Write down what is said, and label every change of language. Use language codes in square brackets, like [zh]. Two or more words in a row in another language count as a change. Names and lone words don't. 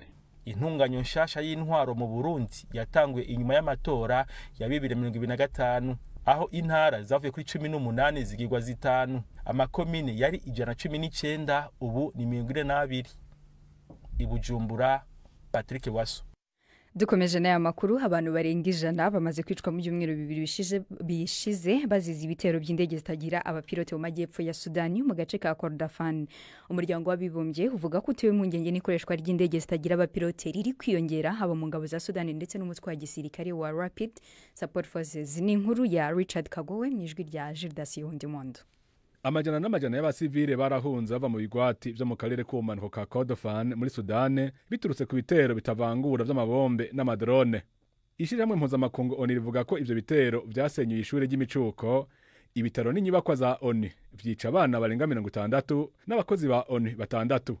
[rn] Intunganyo nshasha y'intwaro mu Burundi yatanguye inyuma y'amatora ya 2025 aho intara zavuye kuri 18 zigirwa zitanu. Amakomine yari 119 ubu ni 22. Ibujumbura, Patrick Waso. [rw] Dukomeje n'aya makuru, abantu barenga 100 bamaze kwicwa mu byumweru 2 bishize bazize ibitero by'indege zitagira abapilote mu majyepfo ya Sudani mu gace ka Kordofan. Umuryango w'abibumbye uvuga ko utewe mu ngenge n'ikoreshwa ry'indege zitagira abapilote riri kwiyongera haba mu ngabo za Sudani ndetse n'umutwe wa gisirikare wa Rapid Support Forces. Ni inkuru ya Richard Kagowe mu ijwi rya Gildas Yondimondo. [rn] Amajana n'amajana y'abasivile barahunze bava mu bigwati byo mu karere k'ubumanuko ka Kordofan muri Sudane biturutse ku bitero bitavangura by'amabombe n'amadrone. Ishiramwe mpuzamakungu ONU rivuga ko ivyo bitero vyasenyuye ishure ry'imicuko, ibitaro n'inyubakwa za ONU vyica abana barenga 60 n'abakozi ba ONU batandatu.